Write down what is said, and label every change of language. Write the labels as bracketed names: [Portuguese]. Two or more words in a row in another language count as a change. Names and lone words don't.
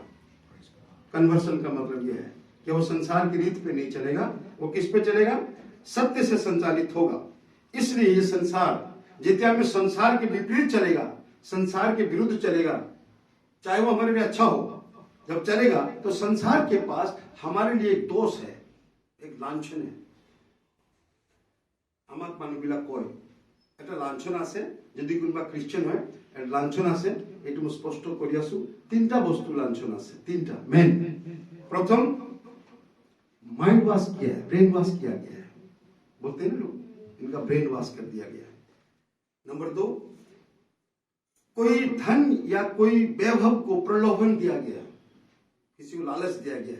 [Hindi] कन्वर्सन का मतलब यह है कि वो संसार की रीत पे नहीं चलेगा, वो किस पे चलेगा? सत्य से संचालित होगा। इसलिए ये संसार जितना में संसार के विपरीत चलेगा, संसार के विरुद्ध चलेगा, चाहे वो हमारे लिए अच्छा हो, जब चलेगा तो संसार के पास हमारे लिए एक दोष है, एक लांछन है। [Assamese] আমাক মানুষবিলা কয় এটা লাঞ্ছন আছে, যদি কোনোবা খ্রিস্টান হয় এটা লাঞ্ছন আছে। এটা মই স্পষ্ট কৰি আছো, তিনটা বস্তু লাঞ্ছন আছে, তিনটা মেন। [Hindi] प्रथम [English] mind wash [Hindi] किया है, [English] brain wash [Hindi] किया गया है, बोलते हैं ना लोग, इनका [English] brain wash [Hindi] कर दिया गया है। नंबर 2, कोई धन या कोई वैभव को प्रलोभन दिया गया, किसी को लालच दिया गया है।